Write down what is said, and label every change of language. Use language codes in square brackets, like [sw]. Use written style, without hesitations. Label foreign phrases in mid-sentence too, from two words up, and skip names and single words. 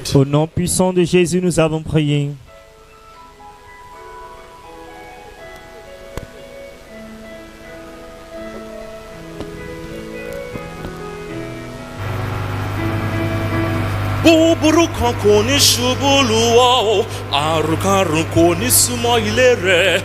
[fr] Au nom puissant de Jésus, nous avons prié. [yo] Búburú kan kò ní ṣubú lù ọ́ o, àrùnkárùn kò ní súnmọ́ ilé rẹ̀.